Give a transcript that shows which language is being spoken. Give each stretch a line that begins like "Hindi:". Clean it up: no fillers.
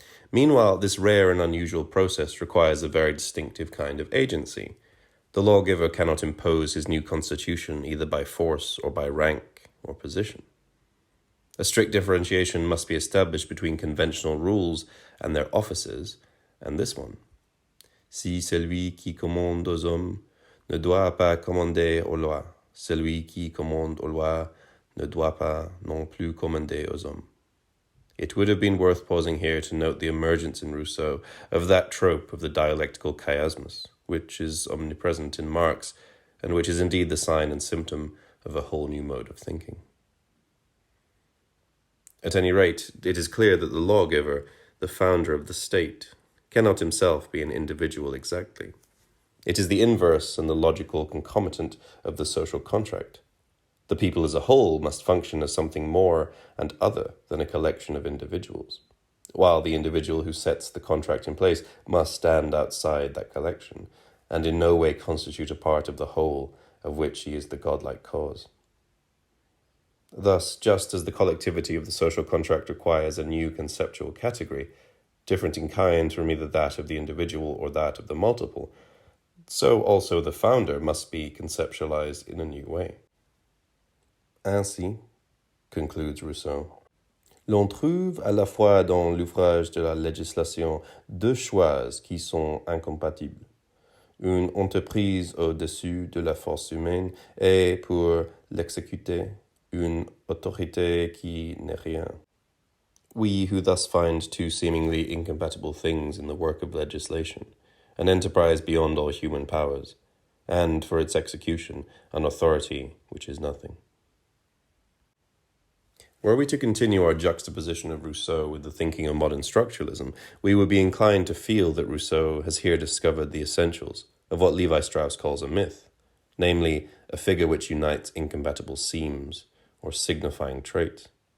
English: Meanwhile, this rare and unusual process requires a very distinctive kind of agency. The lawgiver cannot impose his new constitution either by force or by rank or position. A strict differentiation must be established between conventional rules and their offices and this one.
French: Si celui qui commande aux hommes ne doit pas commander aux lois, celui qui commande aux lois ne doit pas non plus commander aux hommes.
English: It would have been worth pausing here to note the emergence in Rousseau of that trope of the dialectical chiasmus, which is omnipresent in Marx, and which is indeed the sign and symptom of a whole new mode of thinking. At any rate, it is clear that the lawgiver, the founder of the state, cannot himself be an individual exactly. It is the inverse and the logical concomitant of the social contract. The people as a whole must function as something more and other than a collection of individuals, while the individual who sets the contract in place must stand outside that collection and in no way constitute a part of the whole of which he is the godlike cause. Thus, just as the collectivity of the social contract requires a new conceptual category, different in kind from either that of the individual or that of the multiple, so also the founder must be conceptualized in a new way.
French: Ainsi,
English: concludes Rousseau,
French: l'on trouve à la fois dans l'ouvrage de la législation deux choix qui sont incompatibles, une entreprise au-dessus de la force humaine et, pour l'exécuter, une autorité qui n'est rien.
English: We who thus find two seemingly incompatible things in the work of legislation, an enterprise beyond all human powers, and for its execution, an authority which is nothing. Were we to continue our juxtaposition of Rousseau with the thinking of modern structuralism, we would be inclined to feel that Rousseau has here discovered the essentials of what Lévi-Strauss calls a myth, namely, a figure which unites incompatible seams or signifying traits.